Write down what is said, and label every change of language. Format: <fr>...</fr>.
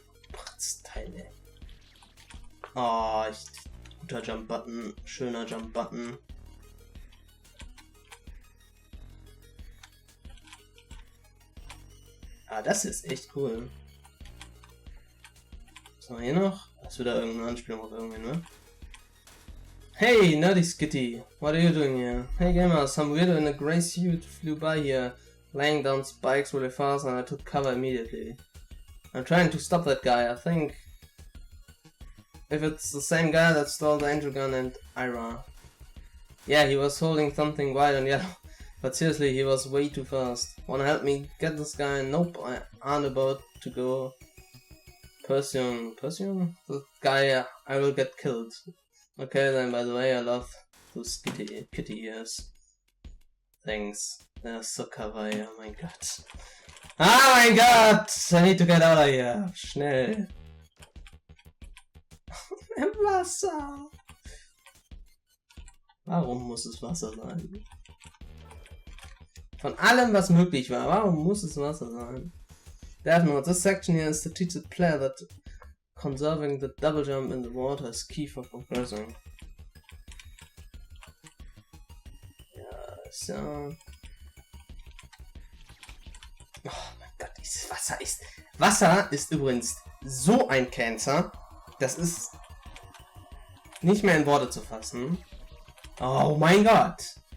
<de>Pratzteil, ey. Oh, guter Jump-Button. Schöner Jump-Button. Ah, das ist echt cool. Was haben wir hier noch? Das ist wieder irgendeine Anspielung auf irgendwen, ne?</de> <en>Hey, Nerdy Skitty, what are you doing here? Hey gamer, some weirdo in a grey suit flew by here, laying down spikes really fast and I took cover immediately. I'm trying to stop that guy, I think. If it's the same guy that stole the angel gun and Ira. Yeah, he was holding something white and yellow. But seriously, he was way too fast. Wanna help me get this guy? Nope, I aren't about to go. Persian? The guy, I will get killed. Okay then, by the way, I love those kitty ears. Thanks. They're so kawaii,</en> <de>oh mein Gott. Oh mein Gott!</de> <en>I need to get out of here.</en> <de>Schnell. Im Wasser. Warum muss es Wasser sein? Von allem, was möglich war, warum muss es Wasser sein?</de> <en>Definitely, this section here is to teach the player that conserving the double jump in the water is key for progressing.</en> <de>Ja, so. Oh mein Gott, dieses Wasser ist... Wasser ist übrigens so ein Cancer, das ist nicht mehr in Worte zu fassen. Oh mein Gott!</de>